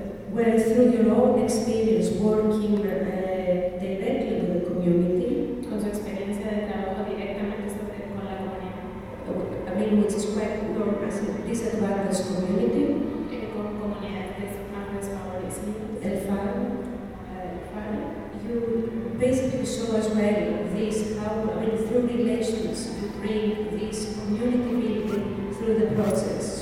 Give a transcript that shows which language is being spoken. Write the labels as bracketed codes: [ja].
[en] Well, through your own experience working directly with the community. [es] Con su experiencia de trabajo directamente sobre, con la comunidad. [en] I mean, which is quite known as a disadvantaged community. [es] Con comunidades más desfavorecidas. El Faro. El Faro. [en] You basically show as well this, how, I mean, through relations you bring this community building through the process.